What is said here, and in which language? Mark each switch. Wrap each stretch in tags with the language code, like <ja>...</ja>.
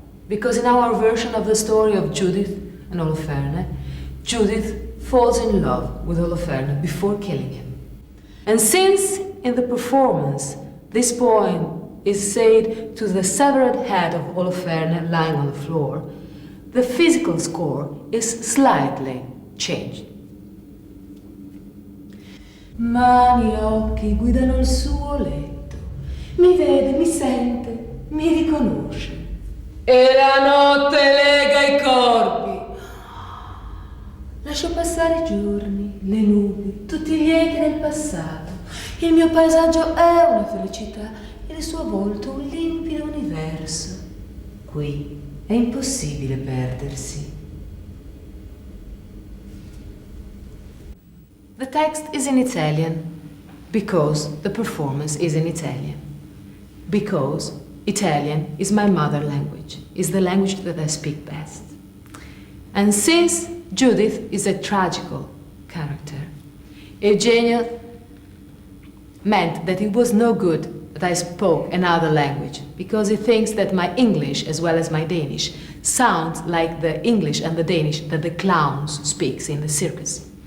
<en>Because in our version of the story of Judith and Oloferne, Judith falls in love with Oloferne before killing him. And since in the performance this poem is said to the severed head of Oloferne lying on the floor, the physical score is slightly changed.</en> <it>Mani e occhi guidano il suo letto, mi vede, mi sente, mi riconosce. E la notte lega i corpi. Lascio passare i giorni, le nubi, tutti gli echi del passato. Il mio paesaggio è una felicità. Il suo volto un limpido universo. Qui è impossibile perdersi.</it> <en>The text is in Italian because the performance is in Italian. Because Italian is my mother language, is the language that I speak best. And since Judith is a tragical character, Eugenio meant that it was no good that I spoke another language, because he thinks that my English, as well as my Danish, sounds like the English and the Danish that the clowns speaks in the circus.</en>